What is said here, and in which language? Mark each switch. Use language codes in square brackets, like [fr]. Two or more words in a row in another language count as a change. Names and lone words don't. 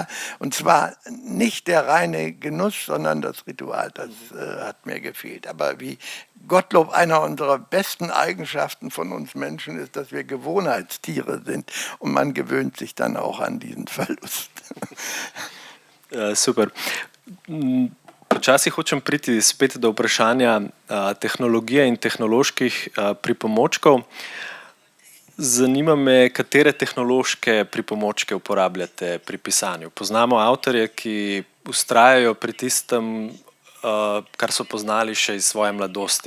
[de] Und zwar nicht der reine Genuss, sondern das Ritual, das hat mir gefehlt. Aber wie Gottlob, einer unserer besten Eigenschaften von uns Menschen ist, dass wir Gewohnheitstiere sind und man gewöhnt sich dann auch an diesen Verlust. Super. [sl] Počasi hočem priti spet do vprašanja tehnologije in tehnoloških pripomočkov. Zanima me, katere tehnološke pripomočke uporabljate pri pisanju. Poznamo avtorje, ki vztrajajo pri tistem, kar so poznali še iz svoje mladosti.